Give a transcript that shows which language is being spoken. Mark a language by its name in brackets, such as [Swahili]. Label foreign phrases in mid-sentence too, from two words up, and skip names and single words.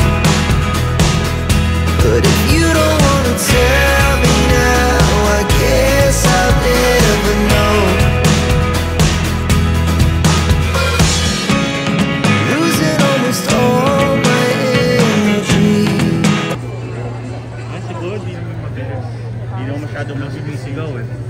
[English] But if you don't wanna tell me now, I guess I'll never know. Losing almost all my energy. [Filipino] Siguro di naman mabilis. Di naman masyadong magsisigaw eh.